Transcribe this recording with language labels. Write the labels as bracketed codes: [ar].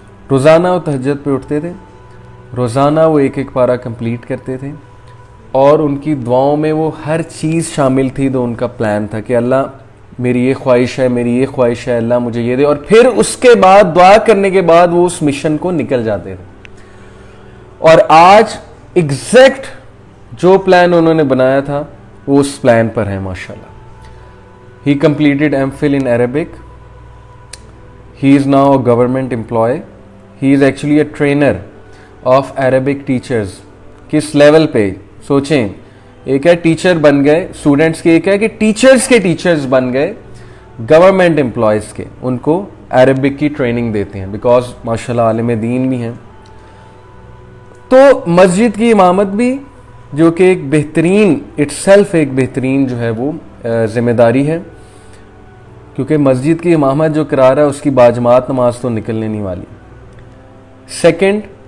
[ur] روزانہ وہ تہجد پہ اٹھتے تھے، روزانہ وہ 1 پارہ کمپلیٹ کرتے تھے، اور ان کی دعاؤں میں وہ ہر چیز شامل تھی جو ان کا پلان تھا کہ اللہ میری یہ خواہش ہے، میری یہ خواہش ہے، اللہ مجھے یہ دے، اور پھر اس کے بعد دعا کرنے کے بعد وہ اس مشن کو نکل جاتے تھے۔ اور آج ایگزیکٹ جو پلان انہوں نے بنایا تھا وہ اس پلان پر ہے ماشاءاللہ۔ [en] He completed MPhil in Arabic. He is now a government employee. He is actually a trainer of Arabic teachers. [ur] کس لیول پہ سوچیں، ایک ہے ٹیچر بن گئے اسٹوڈنٹس کے، ایک ہے کہ ٹیچرز کے ٹیچرز بن گئے گورنمنٹ امپلائیز کے، ان کو عربک کی ٹریننگ دیتے ہیں، بیکاز ماشاءاللہ عالم دین بھی ہیں۔ تو مسجد کی امامت بھی، جو کہ ایک بہترین اٹ سیلف ایک بہترین جو ہے وہ ذمہ داری ہے، کیونکہ مسجد کی امامت جو کرا رہا ہے اس کی باجماعت نماز تو نکلنے نہیں والی۔ سیکنڈ،